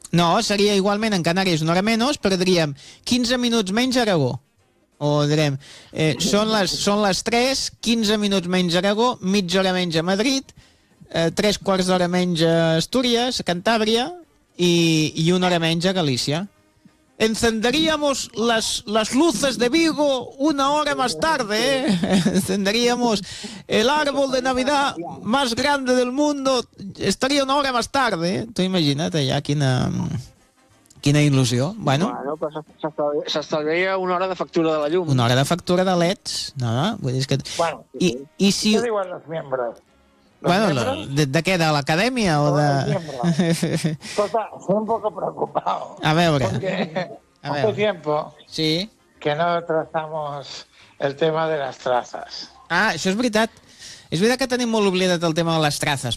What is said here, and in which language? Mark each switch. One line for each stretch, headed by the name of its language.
Catalan: No, seria igualment en Canàries una hora menys, però diríem 15 minuts menys Aragó. O direm, són les 3, 15 minuts menys Aragó, mitja hora menys a Madrid, 3 quarts d'hora menys a Astúries, a Cantàbria, i una hora menys a Galícia.
Spanish: Encenderíamos las luces de Vigo una hora más tarde, ¿eh? Encenderíamos el árbol de Navidad más grande del mundo, estaría una hora más tarde, ¿eh?
Catalan: Tu imagina't allà quina il·lusió. Bueno, s'estalviaria una hora de factura de la llum. Una hora de factura de LEDs, no? Vull dir que... Bueno, i si... Què diuen els membres? Bueno, de què? De l'acadèmia? O de...
Spanish: Escolta, soy un poco preocupado.
Catalan: A veure.
Spanish: Porque hace tiempo sí. Que no trazamos el tema de las trazas.
Catalan: Ah, això és veritat. És veritat que tenim molt oblidat el tema de les trazas.